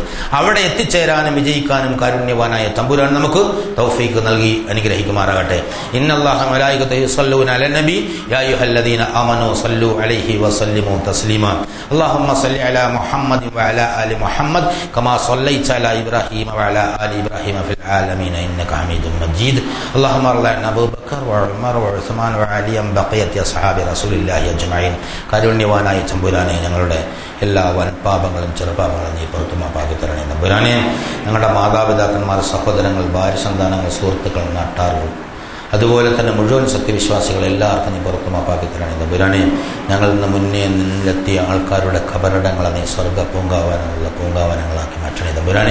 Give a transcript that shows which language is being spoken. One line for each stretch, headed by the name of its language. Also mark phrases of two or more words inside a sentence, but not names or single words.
Malayalam: അവിടെ എത്തിച്ചേരാനും വിജയിക്കാനും കാരുണ്യവാനായ തമ്പുരാൻ നമുക്ക് തൗഫീഖ് നൽകി അനുഗ്രഹിക്കുമാറാകട്ടെ.
Arabic: إن الله ملائكته يصلون على النبي يا أيها الذين آمنوا صلوا عليه وسلموا تسليما. اللهم صل على محمد وعلى آل محمد كما صليت على إبراهيم وعلى آل إبراهيم في العالمين إنك حميد مجيد. اللهم ارض عن ابو بكر وعمر وعثمان وعلي بقيه اصحاب رسول الله اجمعين.
Malayalam: കാരുണ്യവാനായ തമ്പുരാനെ, ഞങ്ങളുടെ എല്ലാ വൻപാപങ്ങളും ചെറുപാപങ്ങളും നീ പുറത്തു മാപ്പാക്കി തരണേ തമ്പുരാനെ. ഞങ്ങളുടെ മാതാപിതാക്കന്മാർ, സഹോദരങ്ങൾ, ഭാര്യ സന്താനങ്ങൾ, സുഹൃത്തുക്കൾ, നാട്ടാറുകൾ, അതുപോലെ തന്നെ മുഴുവൻ സത്യവിശ്വാസികൾ എല്ലാവർക്കും നീ പുറത്തു മാപ്പാക്കി തരണേ തമ്പുരാനെ. ഞങ്ങളിൽ നിന്ന് മുന്നേ നിന്നിലെത്തിയ ആൾക്കാരുടെ ഖബറിടങ്ങളെ നീ സ്വർഗ്ഗ പൂങ്കാവനങ്ങളാക്കി മാറ്റണേ തമ്പുരാനെ.